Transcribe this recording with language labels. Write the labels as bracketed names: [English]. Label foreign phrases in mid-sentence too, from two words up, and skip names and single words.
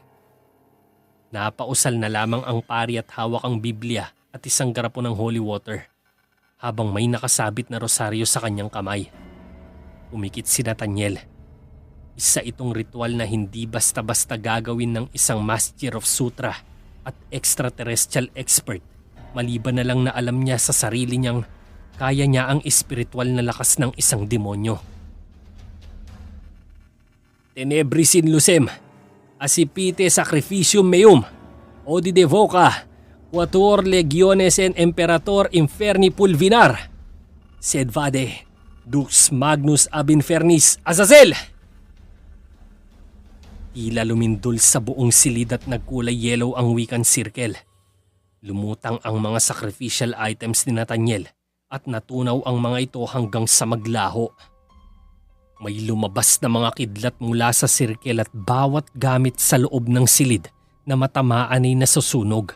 [Filipino] Napausal na lamang ang pari at hawak ang Biblia at isang garapon ng [English] holy water [Filipino] habang may nakasabit na rosaryo sa kanyang kamay. Umikit si Nathaniel. Isa itong ritual na hindi basta-basta gagawin ng isang [English] Master of Sutra [Filipino] at [English] extraterrestrial expert [Filipino] maliban na lang na alam niya sa sarili niyang kaya niya ang espiritual na lakas ng isang demonyo. [Latin] "Tenebris in lucem, acipite sacrificium meum, odi devoca, quatuor legiones en imperator inferni pulvinar, sed vade, dux magnus ab infernis Azazel!" [Filipino] Tila lumindol sa buong silid at nagkulay yellow ang [English] Wiccan circle. [Filipino] Lumutang ang mga [English] sacrificial items [Filipino] ni Nathaniel at natunaw ang mga ito hanggang sa maglaho. May lumabas na mga kidlat mula sa circle at bawat gamit sa loob ng silid na matamaan ay nasusunog.